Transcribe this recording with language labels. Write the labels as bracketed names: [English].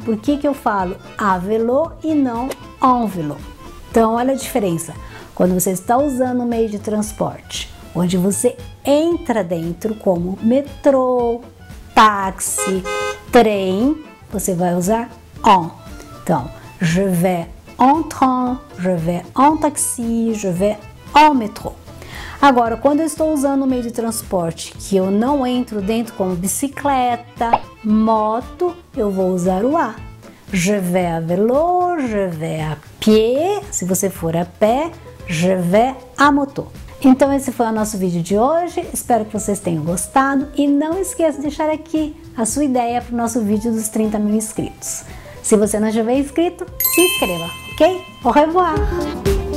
[Portuguese] Por que eu falo à vélo e não en vélo? Então, olha a diferença. Quando você está usando um meio de transporte, onde você entra dentro como metrô, táxi, trem, você vai usar en. Então, [French] je vais en train, je vais en taxi, je vais en métro. [Portuguese] Agora, quando eu estou usando um meio de transporte que eu não entro dentro, como bicicleta, moto, eu vou usar o a. [French] Je vais à vélo, je vais à pied, [Portuguese] se você for a pé, [French] je vais à moto. [Portuguese] Então esse foi o nosso vídeo de hoje, espero que vocês tenham gostado e não esqueça de deixar aqui a sua ideia para o nosso vídeo dos 30 mil inscritos. Se você não estiver inscrito, se inscreva, ok? [French] Au revoir!